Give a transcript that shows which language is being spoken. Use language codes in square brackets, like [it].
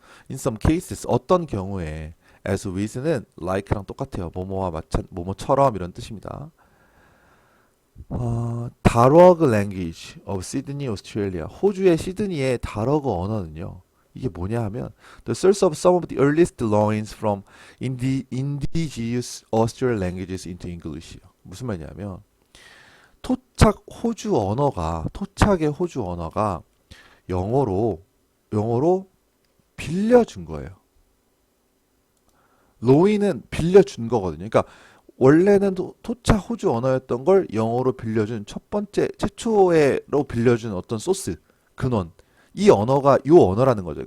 [en] In some cases, [ko] 어떤 경우에 [en] as with는 like랑 [ko] 똑같아요. 뭐뭐처럼 이런 뜻입니다. 다러그 [en] language of Sydney, Australia. [ko] 호주의 시드니의 다러그 언어는요. 이게 뭐냐 하면 [en] the source of some of the earliest loanings from indigenous Australian languages into English. [ko] 무슨 말이냐면 토착의 호주 언어가 영어로 빌려준 거예요. 로이는 빌려준 거거든요. 그러니까 원래는 토착 호주 언어였던 걸 영어로 빌려준 첫 번째 최초로 빌려준 어떤 소스 근원 이 언어가 요 언어라는 거죠.